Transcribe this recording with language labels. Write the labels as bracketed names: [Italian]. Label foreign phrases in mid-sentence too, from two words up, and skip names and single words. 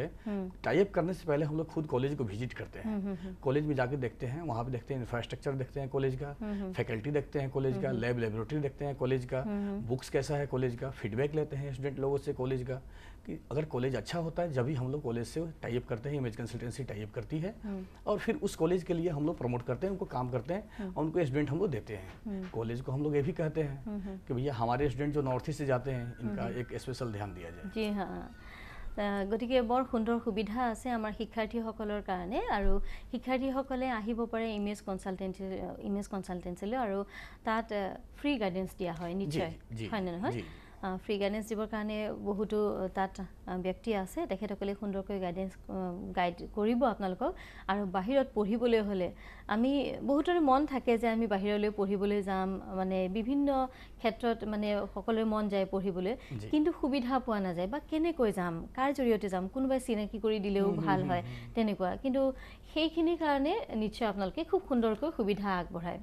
[Hindi] है [English] tie up [Hindi] करने से पहले हम लोग खुद कॉलेज को विजिट करते हैं कॉलेज में जाके देखते हैं वहाँ पे देखते हैं इंफ्रास्ट्रक्चर देखते हैं कॉलेज का फैकल्टी देखते हैं कॉलेज का [English] lab laboratory [Hindi] देखते हैं कॉलेज का बुक्स कैसा है कॉलेज का फीडबैक लेते हैं स्टूडेंट लोगों से कॉलेज का कि अगर कॉलेज अच्छा होता है जब भी हम लोग कॉलेज से [English] tie up [Hindi] करते हैं इमेज कंसल्टेंसी [English] tie up [Hindi] करती है और फिर उस कॉलेज के लिए हम लोग प्रमोट करते हैं उनको काम करते हैं और उनको स्टूडेंट हम लोग देते हैं कॉलेज को हम लोग ये भी कहते हैं कि भैया हमारे स्टूडेंट जो नॉर्थ ईस्ट से जाते हैं इनका एक स्पेशल ध्यान दिया जाए जी हाँ [Assamese] গতিকে বৰ সুন্দৰ সুবিধা আছে আমাৰ শিক্ষাৰ্থীসকলৰ কাৰণে আৰু শিক্ষাৰ্থীসকলে আহিব পাৰে ইমেজ কনসালটেন্সিলৈ আৰু তাত [English] free guidance [Assamese] দিয়া হয় নিশ্চয় হয় নে নহয় [English] free guidance [Assamese] দিবৰ কাৰণে বহুতো তাত ব্যক্তি আছে তেখেতসকলে সুন্দৰকৈ গাইড কৰিব আপোনালোকক আৰু বাহিৰত পঢ়িবলৈ হ'লে আমি বহুতৰে মন থাকে যে আমি বাহিৰলৈ পঢ়িবলৈ যাম মানে বিভিন্ন ক্ষেত্ৰত মানে সকলোৰে মন যায় পঢ়িবলৈ কিন্তু সুবিধা পোৱা নাযায় বা কেনেকৈ যাম কাৰ জৰিয়তে যাম কোনোবাই চিনাকি কৰি দিলেও ভাল হয় তেনেকুৱা কিন্তু সেইখিনিৰ কাৰণে নিশ্চয় আপোনালোকে খুব সুন্দৰকৈ সুবিধা আগবঢ়ায়